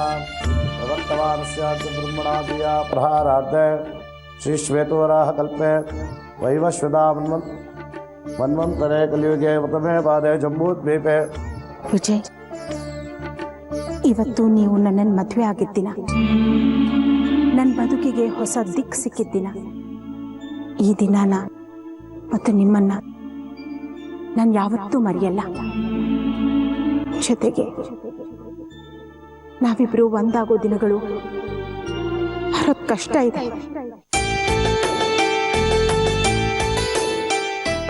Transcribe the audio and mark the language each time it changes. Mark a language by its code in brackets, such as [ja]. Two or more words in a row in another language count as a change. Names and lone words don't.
[sa] प्रवर्तमानस्य च ब्रह्मणादिया प्रहारार्थे श्रीश्वेतवराह कल्पे वैवस्वता मन्वन्तरे कलियुगे प्रथमे पादे जम्बूद्वीपे. [kn] ವಿಜಯ್, ಇವತ್ತು ನೀವು ನನ್ನನ್ನು ಮದುವೆ ಆಗಿದ್ದಿನ, ನನ್ನ ಬದುಕಿಗೆ ಹೊಸ ದಿಕ್ಕು ಸಿಕ್ಕಿದ್ದಿನ. ಈ ದಿನಾನ ಮತ್ತು ನಿಮ್ಮನ್ನ ನಾನು ಯಾವತ್ತೂ ಮರೆಯಲ್ಲ. ಜೊತೆಗೆ ನಾವಿಬ್ರು ಒಂದಾಗೋ ದಿನಗಳು ಬರೋದ್ ಕಷ್ಟ ಇದೆ.